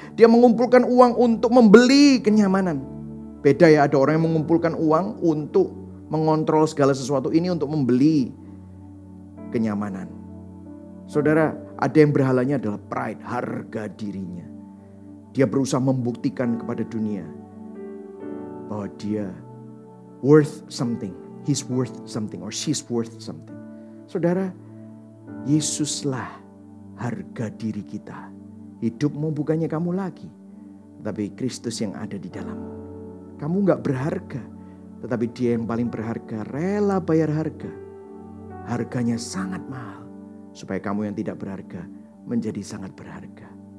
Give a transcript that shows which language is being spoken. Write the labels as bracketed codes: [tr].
[id] Dia mengumpulkan uang untuk membeli kenyamanan. Beda ya, ada orang yang mengumpulkan uang untuk mengontrol segala sesuatu ini untuk membeli kenyamanan. Saudara, ada yang berhalanya adalah pride, harga dirinya. Dia berusaha membuktikan kepada dunia bahwa dia [en] worth something. He's worth something or she's worth something. [id] Saudara, Yesuslah harga diri kita. Hidupmu bukannya kamu lagi, tapi Kristus yang ada di dalammu. Kamu gak berharga, tetapi Dia yang paling berharga rela bayar harga. Harganya sangat mahal, supaya kamu yang tidak berharga menjadi sangat berharga.